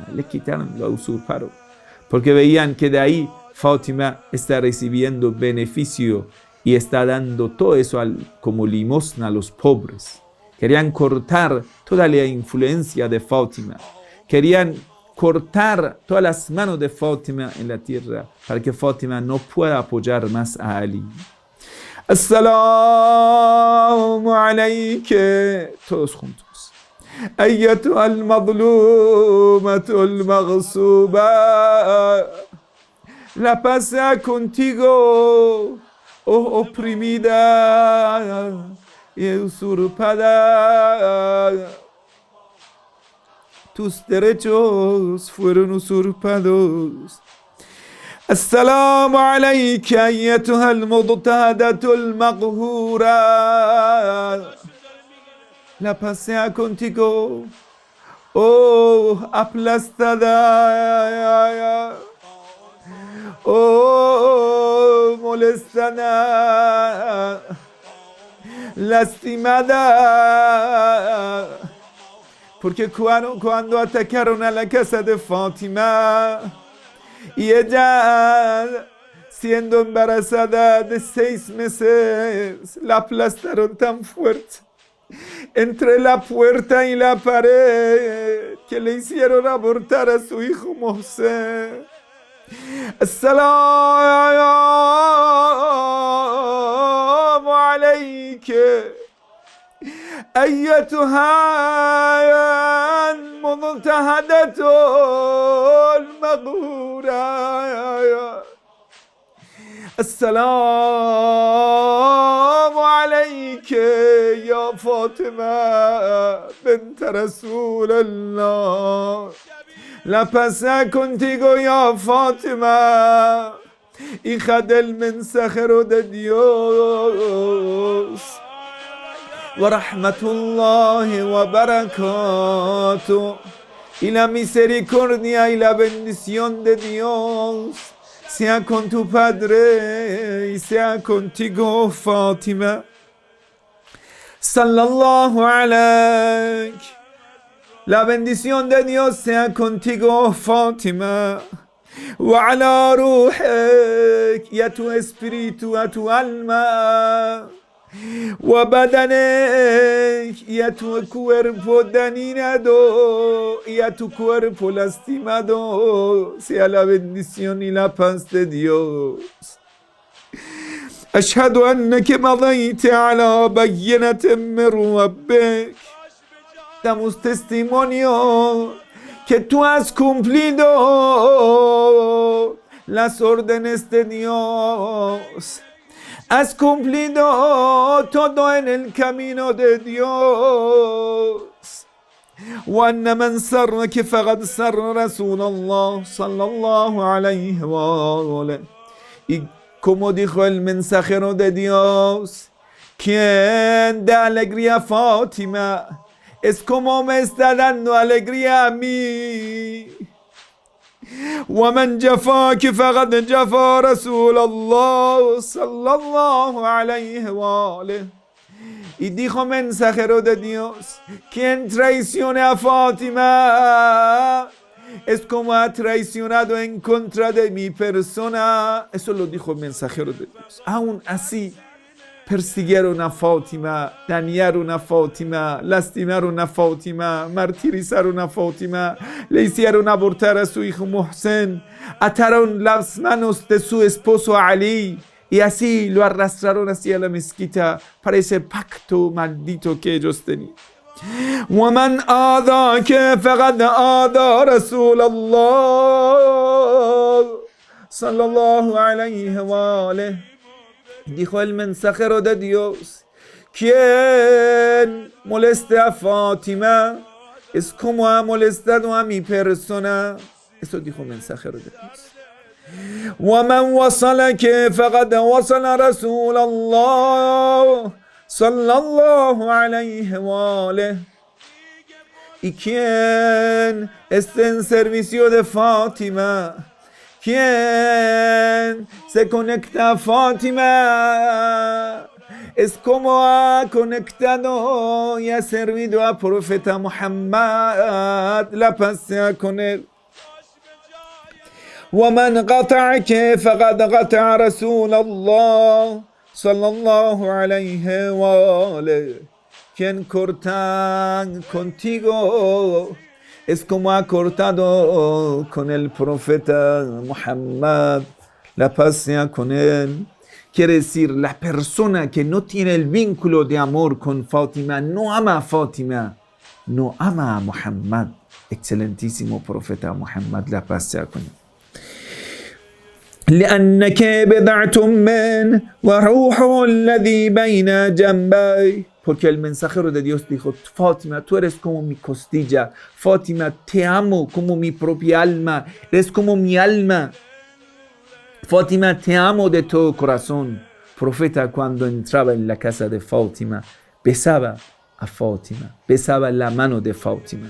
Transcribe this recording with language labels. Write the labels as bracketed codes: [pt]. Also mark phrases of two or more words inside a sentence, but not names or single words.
[es] Le quitaron, lo usurparon, porque veían que de ahí Fátima está recibiendo beneficio y está dando todo eso como limosna a los pobres. Querían cortar toda la influencia de Fátima. Querían cortar todas las manos de Fátima en la tierra para que Fátima no pueda apoyar más a Ali. [ar] السلام عليك, [es] todos juntos. [ar] أيتها المظلومة المغصوبة, [es] la paz sea contigo, oh oprimida y usurpada. Tus derechos fueron usurpados. [ar] السلام عليك أيتها المضطهدة المقهورة. [es] La paz sea contigo, oh aplastada, oh molestada, lastimada. Porque cuando atacaron a la casa de Fátima, y ella, siendo embarazada de 6 meses, la aplastaron tan fuerte entre la puerta y la pared que le hicieron abortar a su hijo Mohsen. [ar] السلام عليك أيتها المضطهدة المغرورة. السلام عليك يا فاطمة بنت رسول الله. [es] La paz contigo ya Fátima, hija del mensajero de Dios. [ar] ورحمة الله وبركاته. [es] Y la misericordia y la bendición de Dios sea con tu padre y sea contigo, Fátima. [ar] صلى الله عليك. [es] La bendición de Dios sea contigo, Fátima. [ar] وعلى روحك, [es] y a tu espíritu, a tu alma. وبدنك, y a tu cuerpo dañado y a tu cuerpo lastimado sea la bendición y la paz de Dios. [ar] أشهد أنك مضيت على بينة من ربك. [es] Damos testimonio que tú has cumplido las órdenes de Dios. Has cumplido todo en el camino de Dios. [ar] وأن من سرك فقد سر رسول الله صلى الله عليه وآله. [es] Y como dijo el mensajero de Dios, quien da alegría a Fátima es como me está dando alegría a mí. [ar] ومن جفاك فقد جفا رسول الله صلى الله عليه وآله. [es] Y dijo mensajero de Dios, quien traicione a Fátima es como ha traicionado en contra de mi persona. Eso lo dijo el mensajero de Dios. Aún así, persiguieron a Fátima, dañaron a Fátima, lastimaron a Fátima, martirizaron a Fátima, le hicieron abortar a su hijo Mohsen, ataron las manos de su esposo Ali y así lo arrastraron hacia la mezquita para ese pacto maldito que ellos tenían. [ar] ومن آذاك فقد آذى رسول الله صلى الله عليه وآله. [es] Dijo el mensajero de Dios, quien moleste a Fátima es como ha molestado a mi persona. Eso dijo el mensajero de Dios. [ar] ومن وصلك فقد وصل رسول الله صلى الله عليه وآله. [es] Y quien esté en servicio de Fátima, quien se conecta a Fátima es como ha conectado y ha servido a profeta Muhammad, la paz sea con él. [ar] ومن قطعك فقد قطع رسول الله صلى الله عليه وآله. [es] Quien corta contigo es como ha cortado con el profeta Muhammad, la paz sea con él. Quiere decir, la persona que no tiene el vínculo de amor con Fátima, no ama a Fátima, no ama a Muhammad, excelentísimo profeta Muhammad, la paz sea con él. [ar] لأنك بضعة من وروحه الذي بين جنبي. [es] Porque el mensajero de Dios dijo, Fátima, tú eres como mi costilla. Fátima, te amo como mi propia alma. Eres como mi alma. Fátima, te amo de todo corazón. Profeta, cuando entraba en la casa de Fátima, besaba a Fátima, besaba la mano de Fátima.